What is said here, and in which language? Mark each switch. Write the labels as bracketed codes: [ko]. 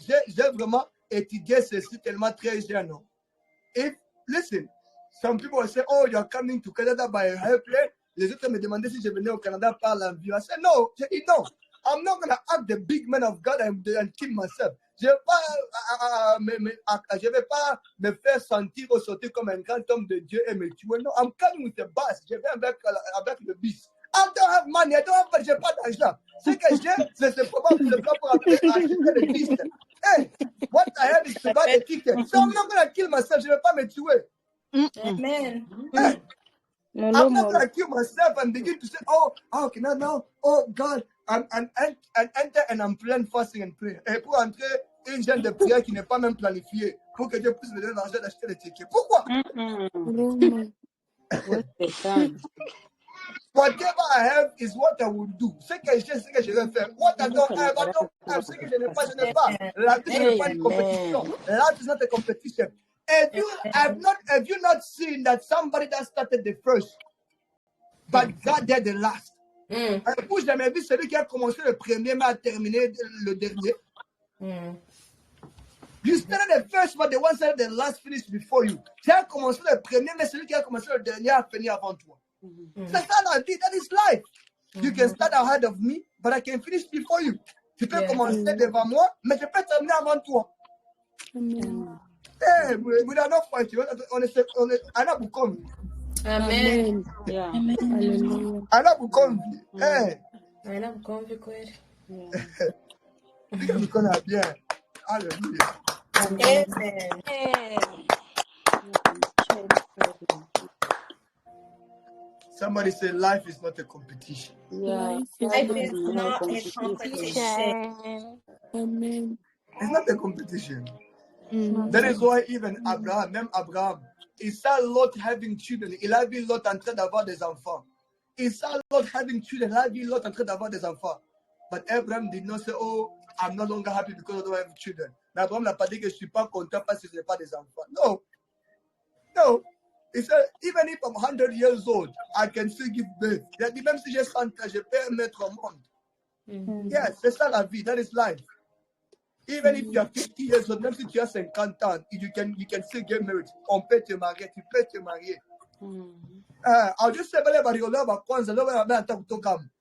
[fr] J'ai vraiment étudié ceci tellement très jeune. [en] Listen, some people will say, oh, you're coming to Canada by airplane. [fr] Les autres me demandaient si je venais au Canada par l'avion. [en] I said, no. No. I'm not going to act the big man of God and kill myself. [fr] Je ne vais pas me faire sentir ou sauter comme un grand homme de Dieu et me tuer. [en] No, I'm coming with a bus. [fr] Je vais avec le bus. [en] I don't have money. [fr] J'ai pas d'argent. Ce que j'ai, c'est pour acheter le bus. [en] Hey, what I have is to buy the ticket. So I'm not going to kill myself. [fr] Je ne vais pas me tuer. Amen. Hey, [en] I'm not gonna kill myself and begin to say, oh, okay, now, oh God, and enter and I'm praying, fasting and praying. [fr] Et pour entrer une jeune de prière qui n'est pas même planifiée, pour que Dieu puisse me donner l'argent d'acheter les tickets. Pourquoi? [en] Whatever I have is what I will do. [fr] Ce que j'ai, ce que je vais faire. [en] What I don't have, I don't have. [fr] Ce que je n'ai pas, je n'ai pas. La vie, ce n'est pas une compétition. [en] Life is not a competition. Have you not seen that somebody that started the first, but got there the last? [fr] Vous jamais vu celui qui a commencé le premier mais a terminé le dernier? [en] You started the first, but the one started the last finished before you. [fr] Tu as commencé le premier, mais celui qui a commencé le dernier a fini avant toi. C'est ça la vie, [en] that is life. You can start ahead of me, but I can finish before you. [fr] Tu peux commencer devant moi, mais je peux terminer avant toi. [en] Hey, we are not fighting. On est Anna Bukombi. Amen. Anna Bukombi. Hey. Anna Bukombi, kweli. [fr] Je connais bien. Alléluia. Amen. [en] Somebody say life is not a competition. Life is not a competition. Amen. It's not a competition. That is why even Abraham, il saw Lot having children. [fr] Il a vu Lot en train d'avoir des enfants. [en] Il saw Lot having children. [fr] Il a vu Lot en train d'avoir des enfants. [en] But Abraham did not say, oh, I'm no longer happy because I don't have children. [fr] Mais Abraham n'a pas dit que je ne suis pas content parce que je n'ai pas des enfants. [en] No. No. He said, even if I'm 100 years old, I can still give birth. [fr] Il a dit, même si j'ai 100 ans, je peux mettre au monde. [en] Yes, [fr] c'est ça la vie. [en] That is life. Even if you are 50 years old, [fr] même si tu as 50 ans, [en] you can still get married. [fr] On peut te marier, tu peux te marier. [en] I'll just say, everybody will love a kwanza, love a man, talk to come.